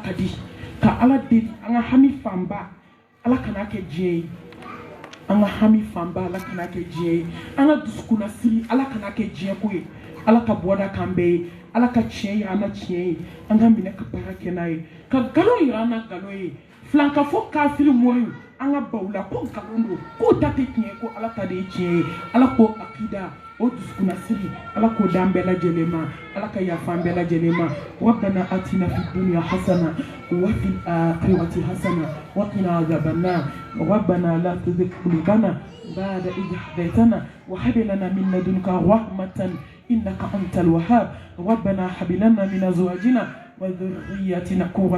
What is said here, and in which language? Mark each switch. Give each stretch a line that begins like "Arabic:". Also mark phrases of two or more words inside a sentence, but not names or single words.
Bambara: ka di ka ala deli an ka hami fanba ala kana kɛ diɲɛ ye an ka hami fanba ala kana kɛ diɲɛ ye an ka dusukun siri ala kana kɛ diɲɛ ko ye ala ka bɔda k'an bɛɛ ye ala ka tiɲɛ yira an na tiɲɛ ye an ka minɛ ka baara kɛ n'a ye ka nkalon yira an na nkalon ye filanka fɔ kafiri mɔriw an ka baw la ko nkalon don k'o ta tɛ tiɲɛ ko ala ta de ye tiɲɛ ye ala k'o akida o dusukun siri ala k'o d'an bɛɛ lajɛlen ma ala ka yafa an bɛɛ lajɛlen ma
Arabic: ربنا آتنا في الدنيا حسنة وفي الآخرة حسنة وقنا عذاب النار ربنا لا تزغ قلوبنا بعد إذ هديتنا وهب لنا من لدنك رحمة إنك أنت الوهاب ربنا هب لنا من أزواجنا وذرياتنا قرة